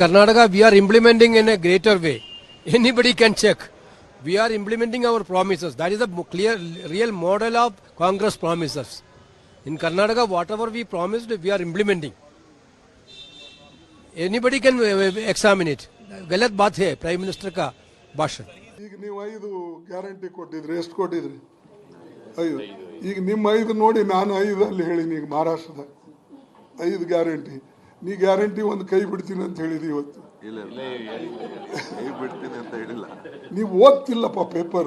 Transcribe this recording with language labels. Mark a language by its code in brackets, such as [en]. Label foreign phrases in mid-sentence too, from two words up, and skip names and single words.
[en] Karnataka, we are implementing in a greater way. Anybody can check. We are implementing our promises. That is a clear, real model of Congress promises. In Karnataka, whatever we promised, we are implementing. Anybody can examine it. [hi] गलत बात है [en] prime minister [hi] का भाषण. [kn] ಈಗ ನೀವು 5 ಗ್ಯಾರಂಟಿ ಕೊಟ್ಟಿದ್ರಿ, ಎಷ್ಟು ಕೊಟ್ಟಿದ್ರಿ? 5. ಈಗ ನಿಮ್ಮ 5 ನೋಡಿ ನಾನು 5 ಅಲ್ಲಿ ಹೇಳಿನಿ. ಈಗ ಮಹಾರಾಷ್ಟ್ರದ 5 ಗ್ಯಾರಂಟಿ, ನೀ ಗ್ಯಾರಂಟಿ ಒಂದು ಕೈ ಬಿಡ್ತೀನಿ ಅಂತ ಹೇಳಿದಿ ಇವತ್ತು. ಇಲ್ಲ ಕೈ ಬಿಡ್ತೀನಿ ಅಂತ ಹೇಳಿಲ್ಲ. ನೀವು ಓದ್ತಿಲ್ಲಪ್ಪ ಪೇಪರ್.